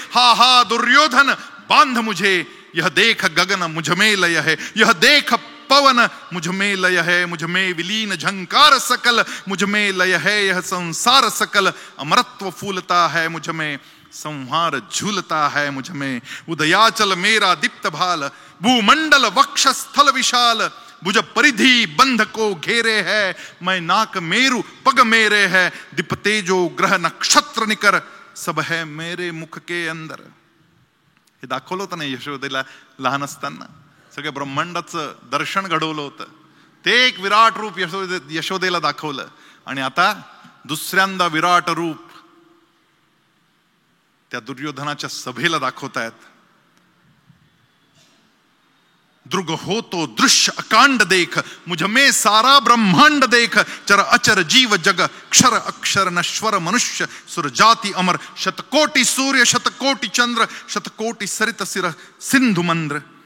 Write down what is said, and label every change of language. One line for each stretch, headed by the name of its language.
Hindi: हा हा दुर्योधन बांध मुझे. यह देख गगन मुझ में लय है, यह देख पवन मुझ में लय है. मुझ में विलीन झंकार सकल, मुझ में लय है यह संसार सकल. अमरत्व फूलता है मुझ में, संहार झूलता है मुझ में. उदयाचल मेरा दीप्त भाल, भूमंडल वक्षस्थल विशाल. भुज परिधि बंध को घेरे है, मैं नाक मेरु पग मेरे है. दीपते जो ग्रह नक्षत्र निकर, सब है मेरे मुख के अंदर.
Marathi: हे दाखवलं होतं ना यशोदेला लहान असताना, सगळ्या ब्रह्मांडाचं दर्शन घडवलं होतं. ते एक विराट रूप यशोदेला दाखवलं. आणि आता दुसऱ्यांदा विराट रूप त्या दुर्योधनाच्या सभेला दाखवतायत.
Hindi: दृग हो तो दृश्य अकांड देख, मुझ में सारा ब्रह्मांड देख. चर अचर जीव जग, क्षर अक्षर नश्वर मनुष्य, सुर जाति अमर. शतकोटि सूर्य शतकोटि चंद्र, शतकोटि सरित सिर सिंधु मंद्र.